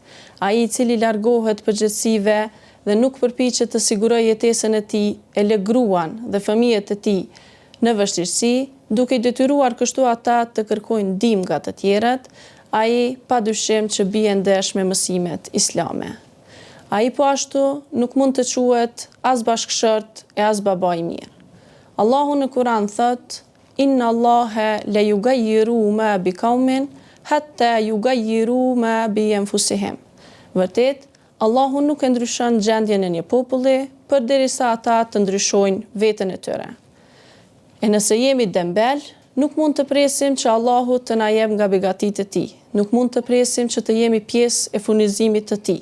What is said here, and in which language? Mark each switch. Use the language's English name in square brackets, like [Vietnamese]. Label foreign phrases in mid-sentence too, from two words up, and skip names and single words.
[Albanian] Ai i cili largohet përgjegjësive dhe nuk përpiqet të sigurojë jetesën e tij, e lë gruan dhe fëmijët e tij në vështirësi, duke i detyruar kështu ata të kërkojnë ndihmë nga të tjerët, ai padyshim që bie ndesh me mësimet islame. Ai po ashtu nuk mund të quhet as bashkëshort e as baba i mirë. Allahu në Kur'an thot: [Arabic] إن الله لا يغير ما بقوم حتى يغيروا ما بأنفسهم. [Albanian] Vërtet, Allahu nuk e ndryshon gjendjen e një populli përderisa ata të ndryshojnë veten e tyre. E nëse jemi dembel, nuk mund të presim që Allahu të na jep nga begatitë e tij. Nuk mund të presim që të jemi pjesë e furnizimit të tij.